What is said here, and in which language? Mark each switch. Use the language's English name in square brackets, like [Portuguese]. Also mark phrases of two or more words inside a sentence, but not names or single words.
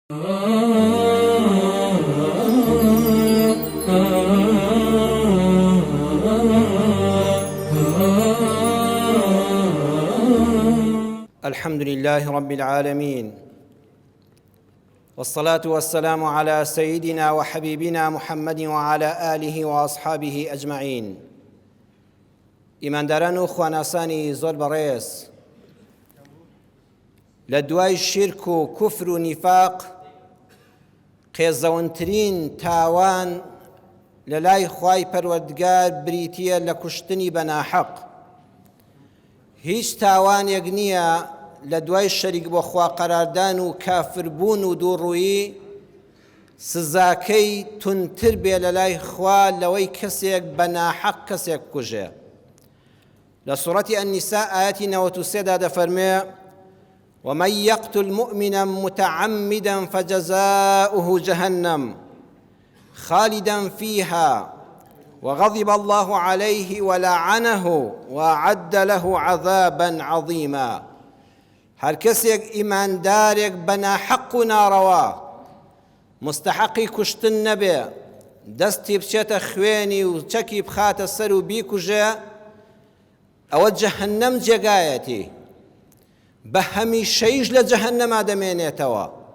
[Arabic] الحمد لله رب العالمين، والصلاة والسلام على سيدنا وحبيبنا محمد وعلى آله وأصحابه أجمعين. [Central Kurdish] ئیمانداران و خواناسانی زۆر بەڕێز، لە دوای شرک و کوفر و نیفاق قێزەوەترین تاوان لە لای خوای پەروەردگار بریتیە لە کوشتنی بە ناحەق. هیچ تاوانێک نییە لە دوای شەریک بۆ خوا قەراردان و کافربوون و دووڕوویی سزاکەی تونتر بێ لە لای خوا لەوەی کەسێک بە ناحەق کەسێک کوژێ. لە سوورەتی ئەنیساء ئایەتی 93 دەفەرمێ: [Arabic] ومن يقتل مؤمنا متعمدا فجزاؤه جهنم خالدا فيها وغضب الله عليه ولعنه وأعد له عذابا عظيما. [Central Kurdish] هر کەسێک ئیماندارێک بە ناحەق و ناڕەوا مستحقی کوشتن نەبێ، دەستی بچێتە خوێنی و چەکی بخاتە سەر و بیکوژێ، ئەوە جەهەنەم جێگایەتی، بە هەمیشەیش لە جەهەنەما دەمێنێتەوە.